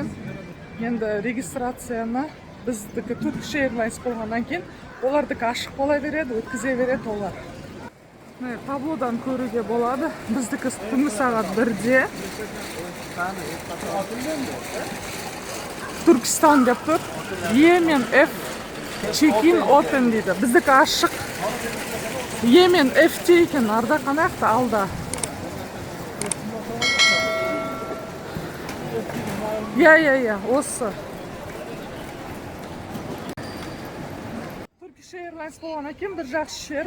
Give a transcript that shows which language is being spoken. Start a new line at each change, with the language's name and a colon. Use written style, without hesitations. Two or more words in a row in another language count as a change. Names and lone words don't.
Kazakh: Енді регистрацияны біздікі Turkish Airlines болғаннан кейін олардікі ашық бола береді, өткізе береді олар. Таблодан көруге болады. Біздікі түнгі сағат 1-де. Түркістан деп тұр. Е мен F
English: check-in open
Kazakh: дейді. Біздікі ашық. Е мен F-те екен, арда қанақта алда. Я, осы. Turkish Airlines болған екен бір жақсы жері.